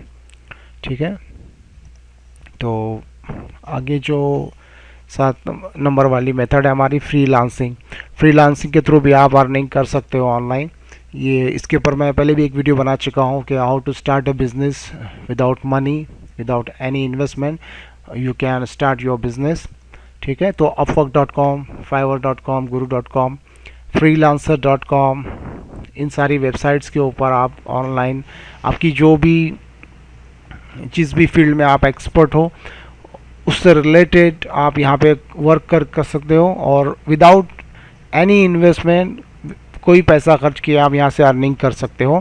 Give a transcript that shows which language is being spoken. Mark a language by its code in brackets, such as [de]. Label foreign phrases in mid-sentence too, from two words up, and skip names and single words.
[hi] ठीक है, तो आगे जो 7 नंबर वाली मेथड है हमारी फ्रीलांसिंग के थ्रू भी आप अर्निंग कर सकते हो ऑनलाइन। ये इसके ऊपर मैं पहले भी एक वीडियो बना चुका हूँ कि [en] how to start a business without money, without any investment you can start your business. [hi] ठीक है, तो upwork.com, fiverr.com, guru.com, freelancer.com, इन सारी वेबसाइट्स के ऊपर आप ऑनलाइन आपकी जो भी जिस भी फील्ड में आप एक्सपर्ट हो उससे रिलेटेड आप यहाँ पे वर्क कर सकते हो, और [en] without any investment, [hi] कोई पैसा खर्च किए आप यहाँ से अर्निंग कर सकते हो।